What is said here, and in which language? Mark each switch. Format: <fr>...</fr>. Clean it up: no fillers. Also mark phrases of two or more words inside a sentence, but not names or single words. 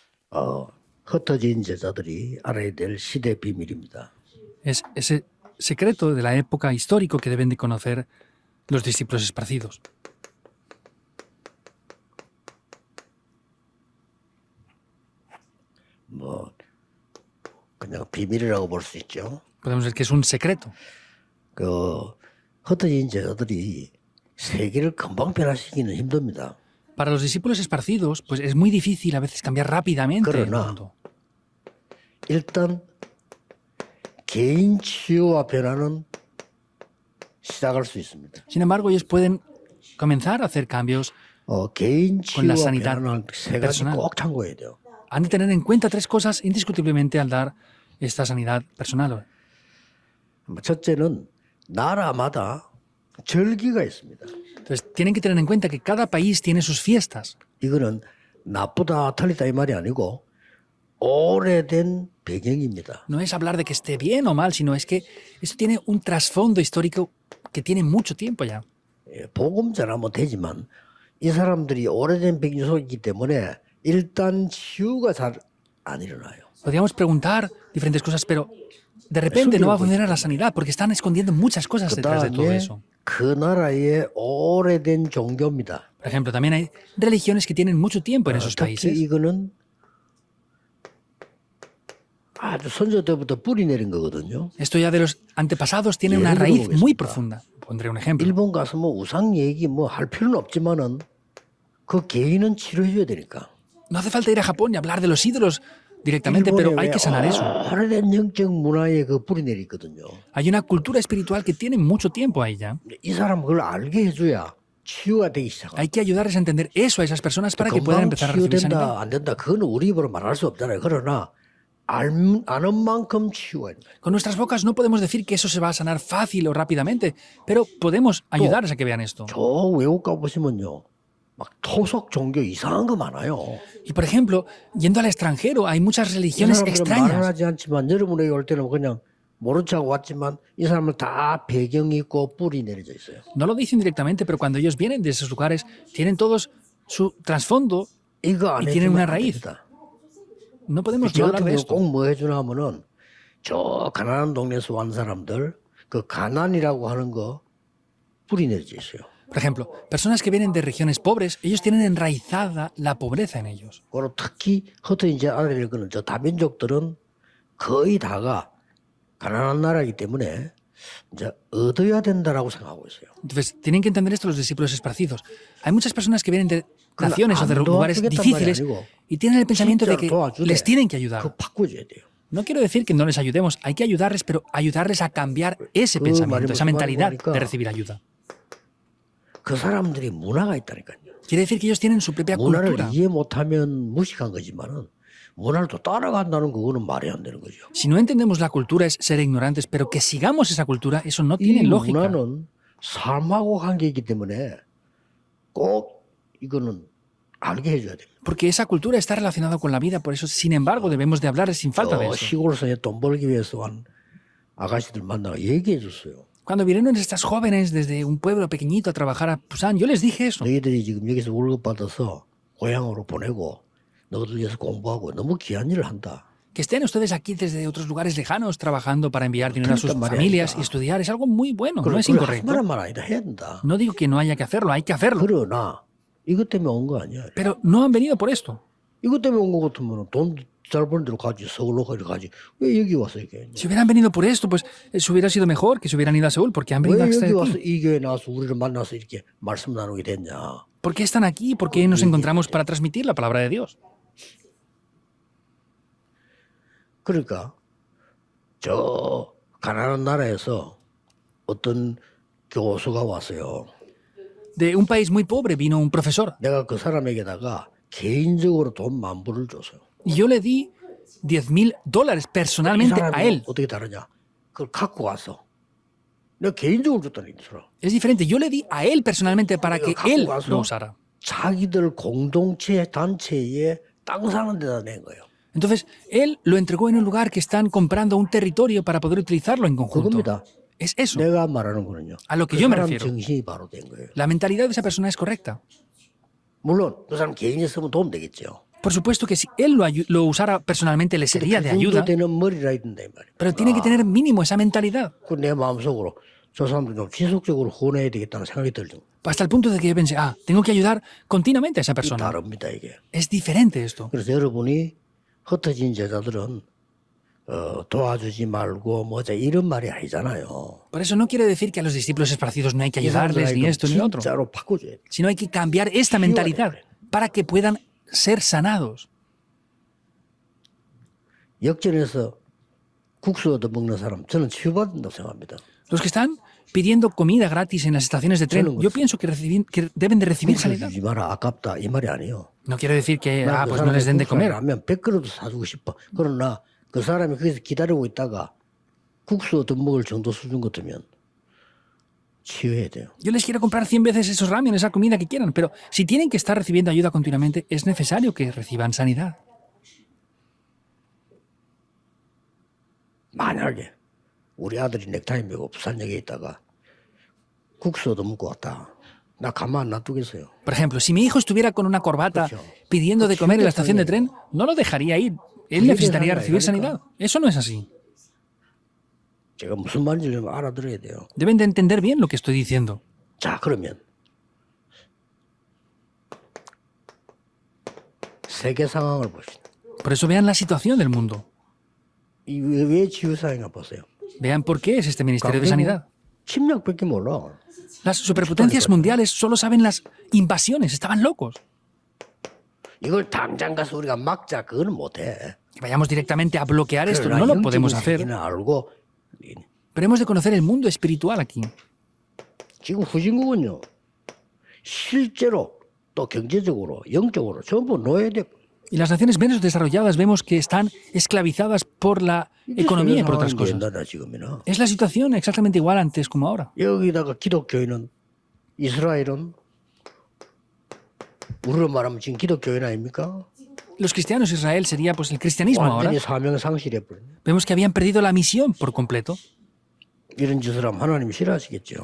<ko>흩어진 제자들이 알아야 될 시대 비밀입니다.</ko> <es>Es ese secreto de la época histórico que deben de conocer los discípulos esparcidos.</es> <ko>뭐 그냥 비밀이라고 볼 수 있죠.</ko> <es>Podemos decir que es un secreto.</es> <ko>그 흩어진 제자들이 세계를 금방 변화시키기는 힘듭니다.</ko> <es>Para los discípulos esparcidos, pues es muy difícil a veces cambiar rápidamente el</es> <ko>그러나</ko> <es>mundo.</es> <ko>일단 개인 치유와 변화는 시작할 수 있습니다.</ko> <es>Sin embargo, ellos pueden comenzar a hacer cambios.</es> <ko>개인</ko> <es>con la</es> <ko>치유와</ko> <es>sanidad</es> <ko>변화는 세 가지</ko> <es>personal.</es> <ko>꼭 참고해야 돼요.</ko> <es>Han de tener en cuenta tres cosas indiscutiblemente al dar esta sanidad personal.</es> <ko>첫째는 나라마다 절기가 있습니다.</ko> <es>Entonces, tienen que tener en cuenta que cada país tiene sus fiestas.</es> <ko>이거는 나쁘다 틀리다 이 말이 아니고 오래된 배경입니다.</ko> <es>No es hablar de que esté bien o mal, sino es que esto tiene un trasfondo histórico que tiene mucho tiempo ya.</es> <ko>복음 전하면 되지만 이 사람들이 오래된 배경 속이기 때문에 일단 치유가 잘 안 일어나요.</ko> <es>Podríamos preguntar diferentes cosas, pero de repente no va a funcionar la sanidad porque están escondiendo muchas cosas detrás de todo</es> <ko>그다음에</ko> <es>eso.</es> <ko>그 나라의 오래된 종교입니다.</ko> <es>Por ejemplo, también hay religiones que tienen mucho tiempo en esos</es> <ko>특히</ko> <es>países.</es> <ko>이거는 아주 선조 때부터 뿌리 내린 거거든요.</ko> <es>Esto ya de los antepasados tiene una</es> <ko>예를</ko> <es>raíz muy</es> <ko>들어보겠습니다.</ko> <es>profunda. Pondré un ejemplo.</es> <ko>일본 가서 뭐 우상 얘기 뭐 할 필요는 없지만은 그 개인은 치료해줘야 되니까.</ko> <es>No hace falta ir a Japón y hablar de los ídolos directamente, pero hay que sanar eso.</es> <ko>오래된 영적 문화에 그 뿌리 내리 있거든요.</ko> <es>Hay una cultura espiritual que tiene mucho tiempo ahí ya.</es> <ko>이 사람 그걸 알게 해줘야 치유가 되기 시작합니다.</ko> <es>Hay que ayudarles a entender eso a esas personas para que puedan</es> <ko>금방</ko> <es>empezar a recibir sanidad.</es> <ko>치유된다 안 된다 그거는 우리 입으로 말할 수 없잖아요. 그러나 아는 만큼 치유가 있는 거예요.</ko> <es>Con nuestras bocas no podemos decir que eso se va a sanar fácil o rápidamente, pero podemos ayudarles a que vean esto.</es> <ko>저 외국 가보시면요. 막 토속 종교 이상한 거 많아요.</ko> <es>Y por ejemplo, yendo al extranjero, hay muchas</es> <ko>이</ko> <es>religiones</es> <ko>사람들은</ko> <es>extrañas.</es> <ko>말하지 않지만 여러분에게 올 때는 그냥 모른 척 왔지만 이 사람은 다 배경이 있고 뿌리 내려져 있어요.</ko> <es>No lo dicen directamente, pero cuando ellos vienen de esos lugares, tienen todos su trasfondo</es> <ko>이거 안</ko> <es>y tienen</es> <ko>해주면</ko> <es>una</es> <ko>안</ko> <es>raíz.</es> <ko>됩니다.</ko> <es>No podemos</es> <ko>저</ko> <es>no hablar</es> <ko>같은</ko> <es>de</es> <ko>경우</ko> <es>esto.</es> <ko>꼭 뭐 해주나 하면은 저 가난한 동네에서 온 사람들 그 가난이라고 하는 거 뿌리 내려져 있어요.</ko> <es>Por ejemplo, personas que vienen de regiones pobres, ellos tienen enraizada la pobreza en ellos.</es> <ko>그리고 특히 흩어진 이제 알아야 거는 저 다민족들은 거의 다가 가난한 나라이기 때문에 이제 얻어야 된다라고 생각하고 있어요.</ko> <es>Entonces, tienen que entender esto los discípulos esparcidos. Hay muchas personas que vienen de</es> <ko>그러나</ko> <es>naciones o de</es> <ko>안</ko> <es>lugares</es> <ko>도와주겠단 말이</ko> <es>difíciles</es> <ko>아니고</ko> <es>y tienen el pensamiento de</es> <ko>진짜로</ko> <es>que</es> <ko>도와주래.</ko> <es>les tienen que ayudar.</es> <ko>그거 바꿔줘야 돼요.</ko> <es>No quiero decir que no les ayudemos, hay que ayudarles, pero ayudarles a cambiar ese</es> <ko>그</ko> <es>pensamiento,</es> <ko>말이</ko> <es>esa</es> <ko>무슨</ko> <es>mentalidad</es> <ko>말이니까</ko> <es>de recibir ayuda.</es> <ko>그 사람들이 문화가 있다니까요.</ko> <es>Quiere decir que ellos tienen su propia</es> <ko>문화를</ko> <es>cultura.</es> <ko>이해 못하면 무식한 거지만은 문화를 또 따라간다는 그거는 말이 안 되는 거죠.</ko> <es>Si no entendemos la cultura es ser ignorantes, pero que sigamos esa cultura, eso no</es> <ko>이</ko> <es>tiene lógica.</es> <ko>문화는 삶하고 관계이기 때문에 꼭 이거는 알게 해줘야 됩니다.</ko> <es>Porque esa cultura está relacionada con la vida, por eso, sin embargo, debemos de hablar sin falta de eso.</es> <ko>시골에서 돈 벌기 위해서 온 아가씨들 만나가 얘기해 줬어요.</ko> <es>Cuando vinieron estas jóvenes desde un pueblo pequeñito a trabajar a Busan, yo les dije eso.</es> <ko>너희들이 지금 여기서 월급 받아서 고향으로 보내고 너희들 위해서 공부하고 너무 귀한 일을 한다.</ko> <es>Que estén ustedes aquí desde otros lugares lejanos trabajando para enviar dinero a sus</es> <ko>그러니까 말이야,</ko> <es>familias</es> <ko>이거.</ko> <es>y estudiar es algo muy bueno, no es</es> <ko>그래</ko> <es>incorrecto.</es> <ko>하지만 말 아니다 해야 된다.</ko> <es>No digo que no haya que hacerlo, hay que hacerlo.</es> <ko>그러나 이것 때문에 온 거 아니야.</ko> <es>Pero no han venido por esto.</es> <ko>이것 때문에 온 거 같으면 돈 잘 버는 대로 가지 서울로 가지 왜 여기 와서 이게</ko> <es>Si hubieran venido por esto, pues eso hubiera sido mejor que se hubieran ido a Seúl, porque han venido</es> <ko>왜</ko> <es>hasta</es> <ko>여기 와서</ko> <es>aquí.</es> <ko>이 교회 나와서 우리를 만나서 이렇게 말씀 나누게 됐냐.</ko> <es>¿Por qué están aquí? ¿Por qué nos encontramos para transmitir la palabra de Dios?</es> <ko>그러니까 저 가난한 나라에서 어떤 교수가 왔어요. De un país muy pobre vino un profesor 내가 그 사람에게다가 개인적으로 돈 10,000불을 줬어요.</ko> <es>y yo le di $10,000</es> <ko>이</ko> <es>personalmente a</es> <ko>사람이</ko> <es>él.</es> <ko>어떻게 다르냐? 그걸 갖고 와서 내가 개인적으로 줬다는 거죠.</ko> <es>Es diferente, yo le di a él personalmente para que él</es> <ko>갖고</ko> <es>lo</es> <ko>와서</ko> <es>usara.</es> <ko>자기들 공동체 단체에 땅 사는 데다 낸 거예요.</ko> <es>Entonces, él lo entregó en un lugar que están comprando un territorio para poder utilizarlo en conjunto.</es> <ko>그겁니다.</ko> <es>Es eso.</es> <ko>내가 말하는 거는요.</ko> <es>A lo que</es> <ko>그</ko> <es>yo me</es> <ko>사람</ko> <es>refiero.</es> <ko>정신이 바로 된 거예요.</ko> <es>La mentalidad de esa persona es correcta.</es> <ko>물론 그 사람 개인이 쓰면 도움 되겠죠.</ko> <es>Por supuesto que si él lo usara personalmente le sería de</es> <ko>그 정도</ko> <es>ayuda,</es> <ko>되는 머리라 있는다 이 말이야.</ko> <es>pero tiene que tener mínimo esa mentalidad.</es> <ko>내 마음속으로 저 사람들 좀 지속적으로 후원해야 되겠다는 생각이 들죠.</ko> <es>Hasta el punto de que yo pensé, tengo que ayudar continuamente a esa persona.</es> <ko>다릅니다 이게.</ko> <es>Es diferente esto.</es> <ko>그래서 여러분이 흩어진 제자들은 도와주지 말고 뭐자 이런 말이 아니잖아요.</ko> <es>Por eso no quiere decir que a los discípulos esparcidos no hay que ayudarles, ni esto ni lo otro,</es> <ko>진짜로 바꿔줘야 돼.</ko> <es>sino hay que cambiar esta mentalidad para que puedan ser sanados.</es> <ko>역전해서 국수 얻어 먹는 사람 저는 치유받는다고 생각합니다.</ko> <es>Los que están pidiendo comida gratis en las estaciones de tren, yo pienso que deben de recibir</es> <ko>국수</ko> <es>sanidad.</es> <ko>주지 마라 아깝다 이 말이 아니에요.</ko> <es>No quiero decir que</es> <ko>난</ko> <es>pues no les den de comer.</es> <ko>라면 100그릇도 사주고 싶어. 그러나 그 사람이 거기서 기다리고 있다가 국수 얻어 먹을 정도 수준 같으면 치유해야 돼요.</ko> <es>Yo les quiero comprar 100 veces esos ramen, esa comida que quieran, pero si tienen que estar recibiendo ayuda continuamente, es necesario que reciban sanidad.</es> <ko>만약에 우리 아들이 넥타이 메고 부산역에 있다가 국수 얻어 먹고 왔다. 나 가만 안 놔두겠어요.</ko> <es>Por ejemplo, si mi hijo estuviera con una corbata pidiendo de comer en la estación de tren, no lo dejaría ir. Él necesitaría recibir sanidad. Eso no es así.</es> <ko>제가 무슨 말인지 좀 알아들어야 돼요.</ko> <es>Deben de entender bien lo que estoy diciendo.</es> <ko>자, 그러면 세계 상황을 보시죠.</ko> <es>Por eso vean la situación del mundo.</es> <ko>왜 치유사인가 보세요.</ko> <es>Vean por qué es este Ministerio de Sanidad.</es> <ko>침략밖에 몰라.</ko> <es>Las superpotencias mundiales solo saben las invasiones. Estaban locos.</es> <ko>이걸 당장 가서 우리가 막자 그거는 못해.</ko> <es>Que vayamos directamente a bloquear esto.</es> <ko>그러나</ko> <es>No lo</es> <ko>영적인</ko> <es>podemos hacer.</es> <ko>세계는 알고</ko> <es>Pero hemos de conocer el mundo espiritual aquí.</es> <ko>지금 후진국은요. 실제로 또 경제적으로 영적으로 전부 노예돼.</ko> <es>Y las naciones menos desarrolladas vemos que están esclavizadas por la economía y por otras cosas.</es> <ko>지금이나.</ko> <es>Es la situación exactamente igual antes como ahora.</es> <ko>여기다가 기독교인은 이스라엘은 우리로 말하면 지금 기독교인 아닙니까?</ko> <es>Los cristianos de Israel sería pues el cristianismo ahora.</es> <ko>완전히 사명 상실해버렸네.</ko> <es>Vemos que habían perdido la misión por completo.</es> <ko>이런 짓을 하면 하나님이 싫어하시겠죠.</ko>